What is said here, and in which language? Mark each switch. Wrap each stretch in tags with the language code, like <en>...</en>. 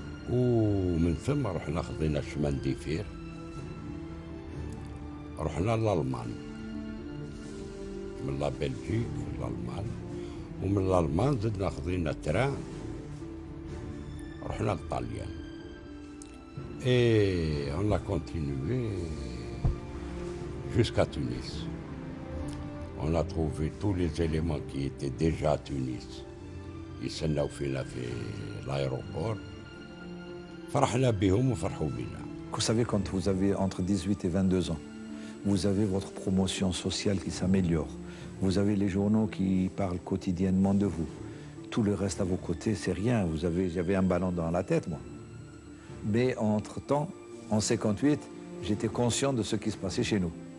<ar>ومن ثم رحنا خذينا</ar> <fr>شمان ديفير،</fr> <ar>رحنا لألمان، من لا بلجيك لألمان، ومن الألمان زدنا خذينا تران رحنا لطاليان.</ar> <fr>Et on a continué jusqu'à Tunis. On a trouvé tous les éléments qui étaient déjà à Tunis.</fr> <ar>يستناو فينا في l'aéroport. فرحنا بهم وفرحوا بنا.</ar> <fr>Vous savez, quand vous avez entre 18 et 22 ans, vous avez votre promotion sociale qui s'améliore. Vous avez les journaux qui parlent quotidiennement de vous. Tout le reste à vos côtés, c'est rien. J'avais un ballon dans la tête, moi. Mais entre-temps, en 58, j'étais conscient de ce qui se passait chez nous.</fr>